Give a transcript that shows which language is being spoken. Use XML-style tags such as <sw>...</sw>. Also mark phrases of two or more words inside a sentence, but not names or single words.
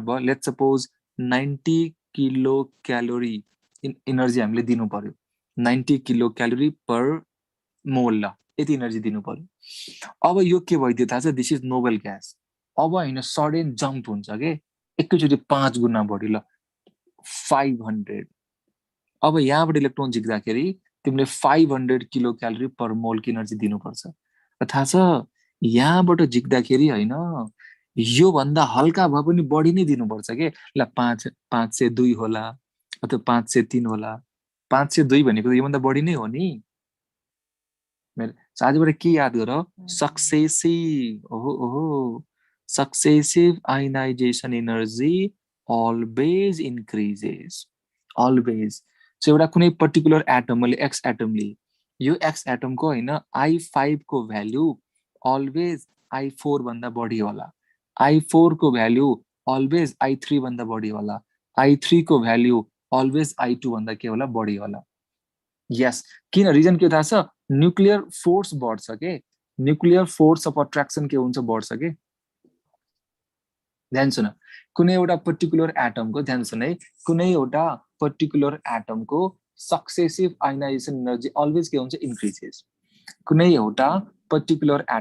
<ne>भयो</ne> <en>let's suppose</en> <ne>90</ne> <en>kilo calorie energy</en> <ne>हामीले दिनु पर्यो 90</ne> <en>kilo calorie per mol</en> <ne>ल यति इनर्जी दिनु पर्यो अब यो के भइदियो थाहा छ</ne> <en>this is noble gas</en> <ne>अब हैन</ne> <en>sudden jump</en> <ne>हुन्छ के एकैचोटि 5 गुणा बढी ल 500 अब यहाँबाट इलेक्ट्रोन झिक्दाखेरि तिमीले 500</ne> <en>kilo calorie per mol</en> <ne>की इनर्जी दिनुपर्छ र थाहा छ यहाँबाट झिक्दाखेरि हैन यो भन्दा हल्का भए पनि बढी नै दिनुपर्छ के ल 502 होला अथवा 503 होला 502 भनेको यो भन्दा बढी नै हो नि आजबाट के याद गर</ne> <en>successive ionisation energy always increases always so</en> <ne>एउटा कुनै</ne> <en>particular atom</en> <ne>मैले</ne> <en>X atom</en> <ne>लिए यो</ne> <en>X atom</en> <ne>को हैन I5 को</ne> <en>value always</en> <ne>I4 भन्दा बढी होला I4 को</ne> <en>value always</en> <ne>I3 भन्दा बढी होला I3 को</ne> <en>value always</en> <ne>I2 भन्दा के होला बढी होला यस किन रिजन के थाहा छ</ne> <en>nuclear force</en> <ne>बढ्छ के</ne> <en>nuclear force of attraction</en> <ne>के हुन्छ बढ्छ के ध्यान सुन कुनै एउटा</ne> <en>particular atomको</en> <ne>ध्यान सुन है कुनै एउटा</ne> <en>particular atomको successive ionisation energy always</en> <ne>के हुन्छ इन्क्रिजेस कुनै एउटा पर्टिकुलर</ne>